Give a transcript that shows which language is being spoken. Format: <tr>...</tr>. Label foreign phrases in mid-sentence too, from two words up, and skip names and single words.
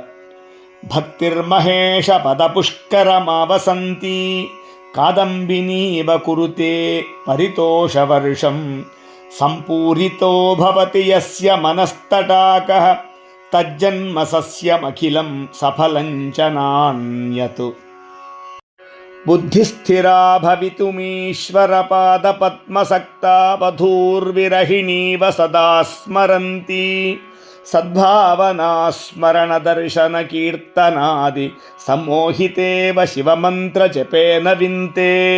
<sa>भक्तिर्महेशपदपुष्करमावसन्ती कादम्बिनीव कुरुते परितोषवर्षं सम्पूरितो भवति यस्य मनस्तटाकः तज्जन्म सस्यमखिलं सफलं च नान्यत्। బుద్ధిస్థిరా భవితుమీశ్వరపాదపద్మసక్తా వధూర్విరహిణీవ సదా స్మరంతి సద్భావనా స్మరణ దర్శన కీర్తనాది సమ్మోహితేవ శివమంత్ర జపేన వింతే</sa>